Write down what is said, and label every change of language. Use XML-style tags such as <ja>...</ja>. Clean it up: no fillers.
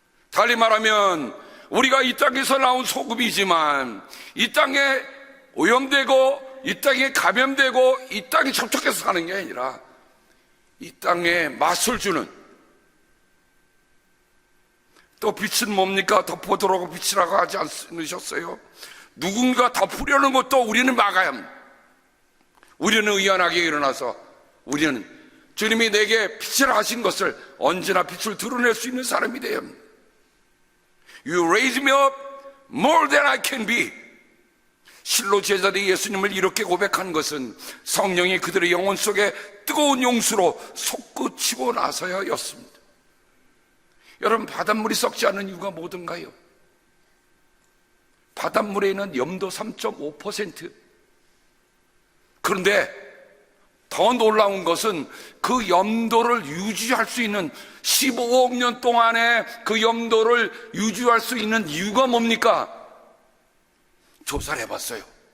<ko>달리 말하면 우리가 이 땅에서 나온 소금이지만 이 땅에 오염되고 이 땅에 감염되고 이 땅에 접촉해서 사는 게 아니라 이 땅에 맛을 주는, 또 빛은 뭡니까? 덮어두라고 빛이라고 하지 않으셨어요? 누군가 덮으려는 것도 우리는 막아야 합니다. 우리는 의연하게 일어나서 우리는 주님이 내게 빛이라 하신 것을 언제나 빛을 드러낼 수 있는 사람이 되어야 합니다.</ko> <en>You raise me up more than I can be.</en> <ko>실로 제자들이 예수님을 이렇게 고백한 것은 성령이 그들의 영혼 속에 뜨거운 용수로 솟구치고 나서야였습니다. 여러분, 바닷물이 썩지 않는 이유가 뭐든가요? 바닷물에 있는 염도 3.5%. 그런데 더 놀라운 것은 그 염도를 유지할 수 있는 15억 년 동안의 그 염도를 유지할 수 있는 이유가 뭡니까? 조사를 해봤어요.</ko>